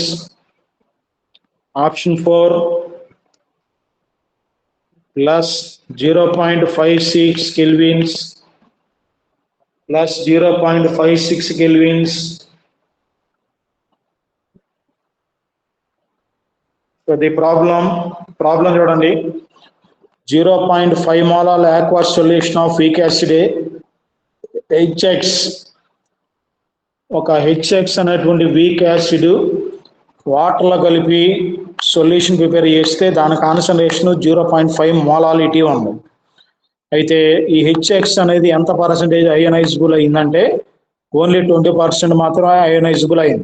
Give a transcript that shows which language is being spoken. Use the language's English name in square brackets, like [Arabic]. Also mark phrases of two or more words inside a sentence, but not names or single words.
[English] Option 4 +0.56 kelvins +0.56 kelvins. So the problem చూడండి. 0.5 mole aqueous solution of weak acid HX, [Telugu] ఒక HX అనేటువంటి [English] weak acid [Telugu] వాటర్లో కలిపి [English] solution prepare [Telugu] చేస్తే దాని కాన్సన్ట్రేషన్ 0.5 మోలాలిటీ ఉంది. అయితే ఈ హెచ్ఎక్స్ అనేది ఎంత [English] percentage ionizable [Telugu] అయిందంటే ఓన్లీ 20% మాత్రమే అయోనైజబుల్ అయింది.